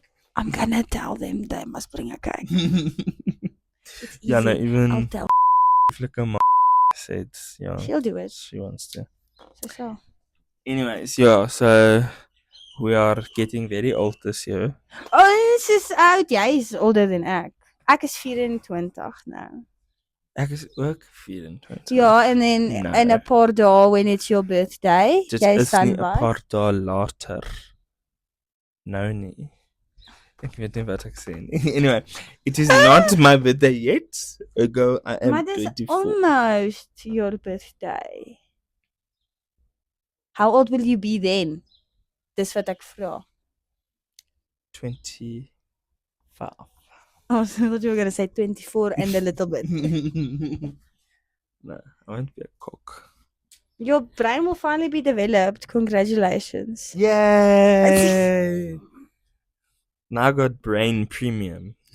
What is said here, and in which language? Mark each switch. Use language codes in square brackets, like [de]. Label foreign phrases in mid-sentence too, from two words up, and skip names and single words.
[en] I'm gonna tell them they must bring a cake. Yeah, no, even I'll tell Flicker said, yeah. She'll do it. She wants to. So. Anyways, yeah, so we are getting very old this year. Oh, this is [af] oud. Jy is [en] older than [af] ek. Ek is 24 nou. Ek is ook 24. Ja, [en] and then in a [af] paar dae [en] when it's your birthday, [af] jy is nie 'n paar dae later. Nou nie. Ek weet nie wat ek sê nie. [en] Anyway, it is not my birthday yet. Ago I am 24. But it's almost your birthday. How old will you be then? [af] Dis wat ek vra. 25. [en] Oh, so I thought you were going to say 24 and a little bit. No, I won't be a cock. Your brain will finally be developed. Congratulations. Yay! Now I got brain premium.